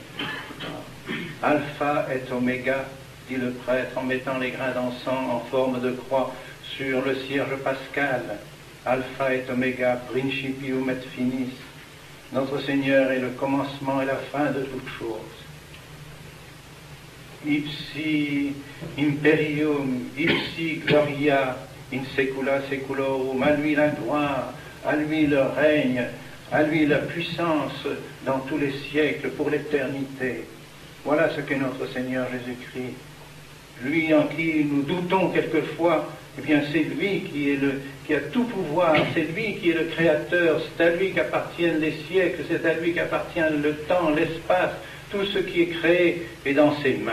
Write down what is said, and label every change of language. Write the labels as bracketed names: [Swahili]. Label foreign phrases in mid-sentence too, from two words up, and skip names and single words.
[French] Alpha et Oméga, dit le prêtre en mettant les grains d'encens en forme de croix sur le cierge pascal. Alpha et Oméga, [Latin] principium et finis. [French] Notre Seigneur est le commencement et la fin de toutes choses. [Latin] Ipsi imperium, ipsi gloria, in secula seculorum, [French] à lui la gloire, à lui le règne, à lui la puissance dans tous les siècles, pour l'éternité. Voilà ce qu'est notre Seigneur Jésus-Christ. Lui en qui nous doutons quelquefois, eh bien c'est lui qui a tout pouvoir, c'est lui qui est le Créateur, c'est à lui qu'appartiennent les siècles, c'est à lui qu'appartient le temps, l'espace, tout ce qui est créé est dans ses mains.